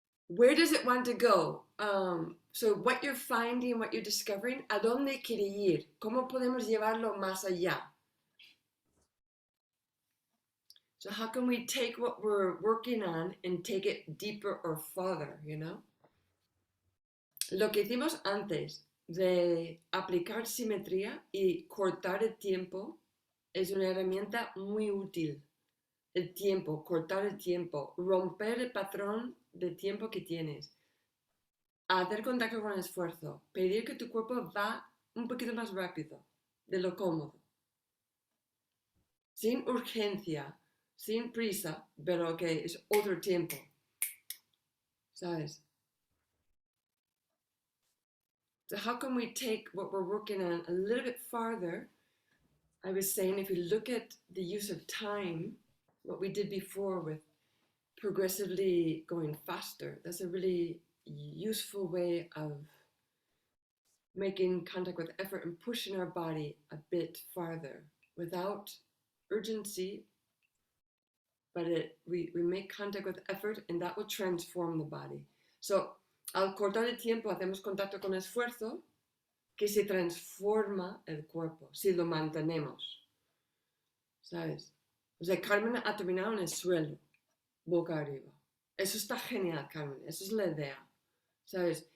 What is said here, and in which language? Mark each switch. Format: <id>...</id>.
<en>Where does it want to go? So what you're finding, what you're discovering,</en> <es>¿a dónde quiere ir? ¿Cómo podemos llevarlo más allá?</es> <en>So how can we take what we're working on and take it deeper or farther, you know?</en> <es>Lo que hicimos antes de aplicar simetría y cortar el tiempo es una herramienta muy útil. El tiempo, cortar el tiempo, romper el patrón de tiempo que tienes, hacer contacto con el esfuerzo, pedir que tu cuerpo va un poquito más rápido de lo cómodo, sin urgencia, sin prisa, pero que es otro tiempo, ¿sabes?</es> <en>So how can we take what we're working on a little bit farther? I was saying, if you look at the use of time, what we did before with progressively going faster, that's a really useful way of making contact with effort and pushing our body a bit farther without urgency, but we make contact with effort and that will transform the body.</en> <es>So, al cortar el tiempo hacemos contacto con esfuerzo que se transforma el cuerpo, si lo mantenemos, ¿sabes? O sea, Carmen ha terminado en el suelo, boca arriba. Eso está genial, Carmen, esa es la idea, ¿sabes?</es>